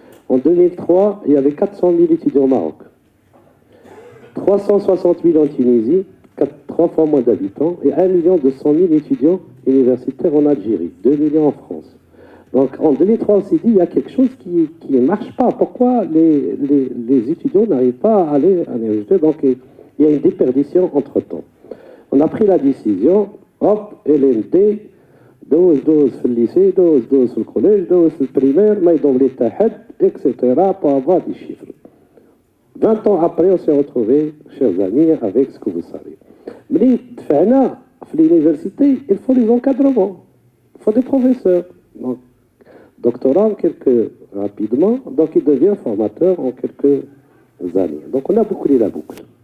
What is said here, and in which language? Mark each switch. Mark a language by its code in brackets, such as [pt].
[fr] En 2003, il y avait 400 000 étudiants au Maroc, 360 000 en Tunisie, 3 fois moins d'habitants, et 1 200 000 étudiants universitaires en Algérie, 2 millions en France. Donc en 2003, on s'est dit, il y a quelque chose qui ne marche pas. Pourquoi les étudiants n'arrivent pas à aller à l'université? Donc il y a une déperdition entre-temps. On a pris la décision, hop, [ar] LMD, دوز في الليسي دوز في الكوليج دوز في البريمير ما يضم لي حتى حد اكسيتيرا [fr] pour avoir des chiffres. 20 ans après on s'est retrouvés chers amis avec ce que vous savez. [ar] ملي دفعنا في [fr] l'université il faut des encadrements, il faut des professeurs. Donc doctorant rapidement donc il devient formateur en quelques années. Donc on a bouclé la boucle.